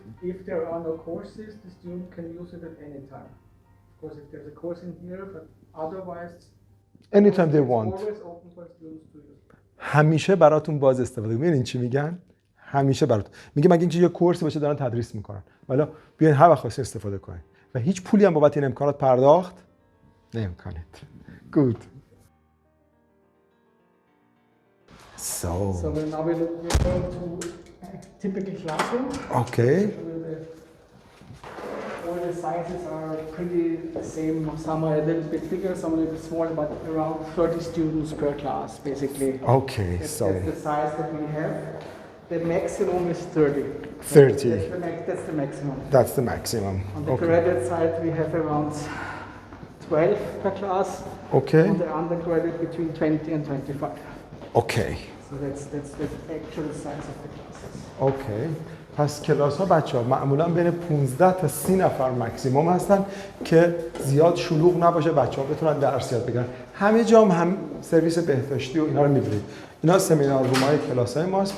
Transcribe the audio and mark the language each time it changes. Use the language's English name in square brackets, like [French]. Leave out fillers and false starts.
[English] If there are no courses, the student can use it at any time. Of course, if there's a course in here, but otherwise, anytime they want. Always open for students to use. [Persian] همیشه براتون باز استفاده کنید. ببینید چی میگن؟ همیشه براتون. میگه مگه اینکه یه کورسی باشه دارن تدریس میکنن. والا بیاین هر وقت خواستین استفاده کنید. و هیچ پولی هم بابت این امکانات پرداخت نمیکنید. [English] Good. So now we're going to a typical classroom. Okay. All the sizes are pretty the same. Some are a little bit bigger, some are a little bit smaller, but around 30 students per class, basically. Okay, That's the size that we have. The maximum is 30. 30. That's the maximum. That's the maximum. On the graduate side, we have around 12 per class. Okay. On the undergraduate, between 20 and 25. Okay. So that's the actual size of the classes. Okay. [Persian] پس کلاس ها بچه ها معمولا بین 15 تا 30 نفر مکسیموم هستن که زیاد شلوغ نباشه، بچه ها بتونن درس یاد بگیرن. همه جا هم سرویس بهداشتی و اینا رو می‌بینید. اینا سمینار رومای کلاس های ماست.